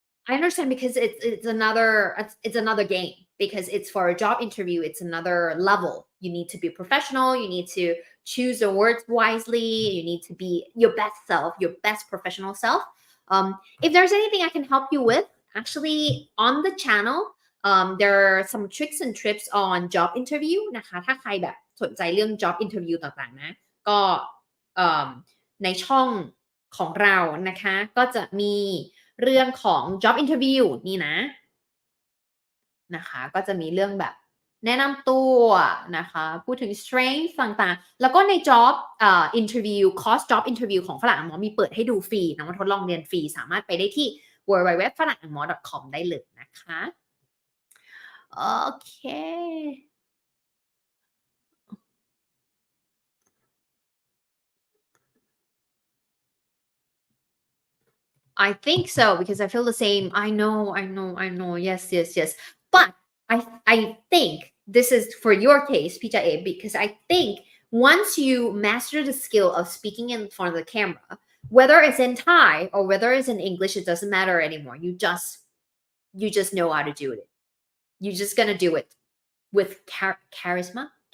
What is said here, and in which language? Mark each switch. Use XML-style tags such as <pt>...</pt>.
<en>I understand because it's another game because it's for a job interview. It's another level. You need to be professional. You need to choose the words wisely. You need to be your best self, your best professional self. If there's anything I can help you with, actually on the channel, there are some tricks and tips on job interview</en> <th>นะคะถ้าใครแบบสนใจเรื่อง job interview ต่างๆนะก็ในช่องของเรานะคะก็จะมีเรื่องของ job interview นี่ นะคะก็จะมีเรื่องแบบแนะนำตัวนะคะพูดถึง strength ต่างๆแล้วก็ใน job interview course job interview ของฝรั่งอังหมอมีเปิดให้ดูฟรีนะมาทดลองเรียนฟรีสามารถไปได้ที่ www.ฝรั่งอังหมอ .com ได้เลยนะคะโอเค</th> <en>I think so because I feel the same. I know. Yes. But I think this is for your case, Picha, because I think once you master the skill of speaking in front of the camera, whether it's in Thai or whether it's in English, it doesn't matter anymore. You just know how to do it. You're just gonna do it with charisma.</en>